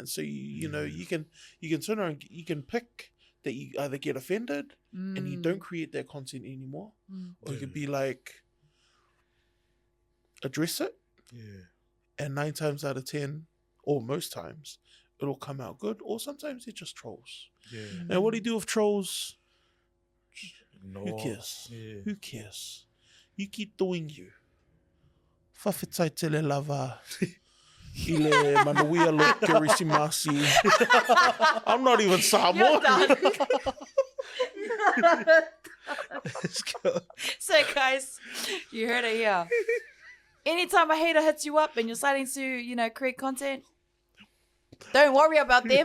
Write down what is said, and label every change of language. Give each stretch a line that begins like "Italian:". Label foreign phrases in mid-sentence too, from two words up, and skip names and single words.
English: So you know, you can turn around, you can pick that you either get offended and you don't create that content anymore, or you could be like, address it, and 9 times out of 10, or most times, it'll come out good, or sometimes they're just trolls. And what do you do with trolls? Who cares? Who cares? You keep doing you.
Samoan: Fafetai tele lava. Ile manuia lo kerisimasi.
English: I'm not even Samoan. So guys, you heard it here. Anytime a hater hits you up and you're starting to, you know, create content, don't worry about them.